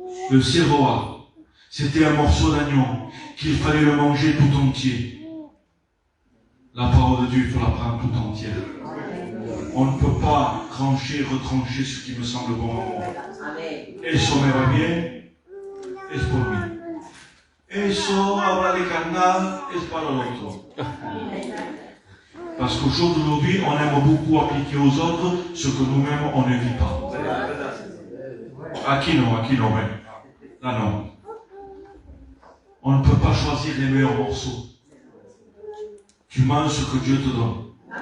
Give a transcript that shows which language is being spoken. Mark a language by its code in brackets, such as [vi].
[fr] Le séroa. C'était un morceau d'agneau qu'il fallait le manger tout entier. La parole de Dieu, il faut la prendre tout entière. On ne peut pas trancher, retrancher ce qui me semble bon à moi. [es] Eso me va bien, es por mí. Eso habla de carnal, es para [fr] l'autre. Parce qu'au jour d'aujourd'hui, on aime beaucoup appliquer aux autres ce que nous-mêmes on ne vit pas. Aquí non, mais là non. On ne peut pas choisir les meilleurs morceaux. Tu manges ce que Dieu te donne.